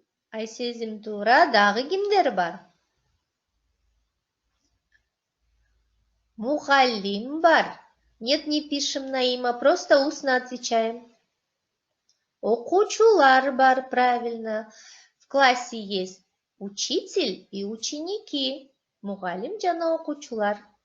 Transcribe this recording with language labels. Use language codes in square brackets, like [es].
[ky] Айсезим, туура. Дагы кимдер бар? Мухаллим бар. [ru] Нет, не пишем на имя, просто устно отвечаем. [ky] Окуучулар бар, правильно. [ru] В классе есть учитель и ученики. [ky] Мугалим жана окуучулар.